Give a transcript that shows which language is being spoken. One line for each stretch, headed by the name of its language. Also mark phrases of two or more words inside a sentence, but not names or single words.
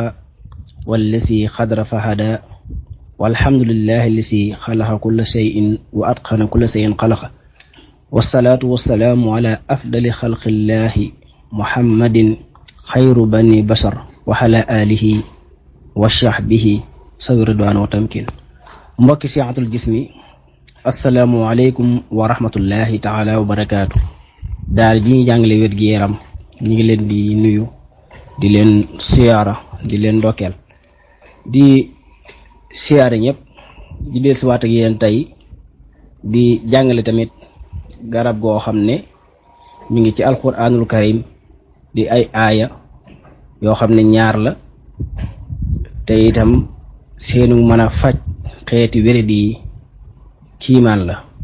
Arabic: والذي قدر فهدى والحمد لله الذي خلق كل شيء وأتقن كل شيء خلق والصلاة والسلام على أفضل خلق الله محمد خير بني بشر وعلى آله وصحبه سوي رضوان وتمكين mbokki Sihhatul Jismi السلام عليكم ورحمة الله تعالى وبركاته.
Wolof: daal ji ñu jàngale wér gi yaram ñu ngi leen di nuyu di leen siyaara di leen ndokkeel di siyaare ñëpp di del siwaat ak yéen tey di jàngale tamit garab goo xam ne mi ngi ci
Arabic: القرآن الكريم
Wolof: di ay aaya yoo xam ne ñaar la te itam seenu mën a faj xeeti wéradi yi kiimaan la